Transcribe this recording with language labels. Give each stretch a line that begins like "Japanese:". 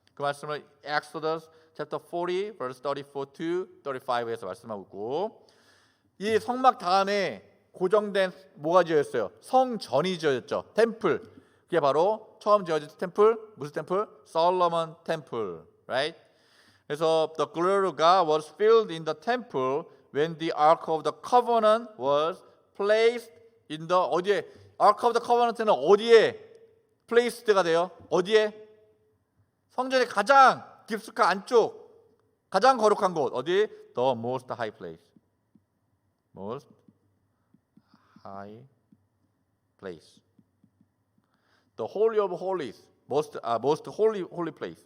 Korean: 그 말씀을 Exodus chapter 40 verse 34 to 35에서 말씀하고 있고, 이 성막 다음에 고정된 뭐가 지어졌어요? 성전이 지어졌죠. 템플. 그게 바로 처음 지어진 템플, 무슨 템플? 솔로몬 템플, right?
English: 그래서 the glory of God was filled in the temple when the ark of the covenant was placed in the 어디에?
Korean: ark of the covenant는 어디에 place드가 돼요? 어디에? 성전의 가장 깊숙한 안쪽, 가장 거룩한 곳 어디?
English: The most high place. most high place. The holy of holies. most holy place.